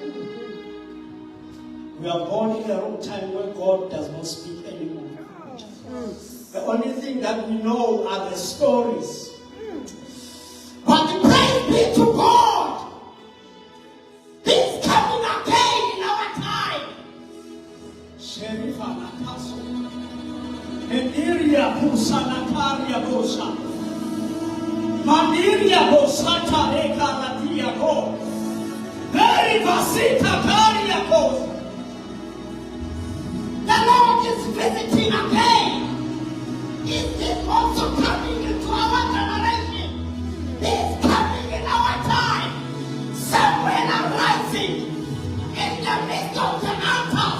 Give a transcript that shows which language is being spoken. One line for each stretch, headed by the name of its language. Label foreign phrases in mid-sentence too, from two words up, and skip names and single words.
English: We are born in a wrong time where God does not speak anymore. The only thing that we know are the stories. But praise be to God. He's coming again in our time. Sherifana Kaso. Emiria Pusana Karia Bosa. Maniria Bosata Ekaratia Ko. Very Vasita Karia Ko. The Lord is visiting again. Is this also coming into our generation? It's coming in our time. Somewhere arising in the midst of the altar.